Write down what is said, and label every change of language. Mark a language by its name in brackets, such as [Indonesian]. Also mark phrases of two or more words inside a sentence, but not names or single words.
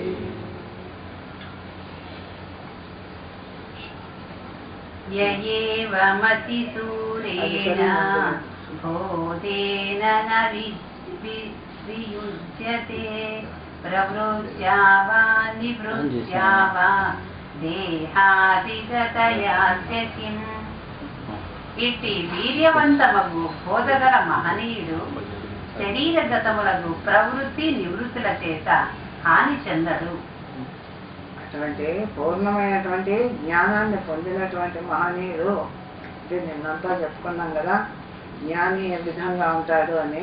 [Sanskrit] य मतिसूरेण बोधेन न वियुज्यते प्रवृत्त्या वा निवृत्त्या वा దేహాదిగతయాస్య కిం. [Telugu] ఇట్టి వీర్యవంతమగు బోధగల మహనీయుడు శరీరగతములకు ప్రవృత్తి నివృత్తుల చేత హాని చెందడు. అటువంటి పూర్ణమైనటువంటి జ్ఞానాన్ని పొందినటువంటి మహనీయుడు అంటే నిన్నంతా చెప్పుకున్నాం కదా, జ్ఞాని ఏ విధంగా ఉంటాడు అని.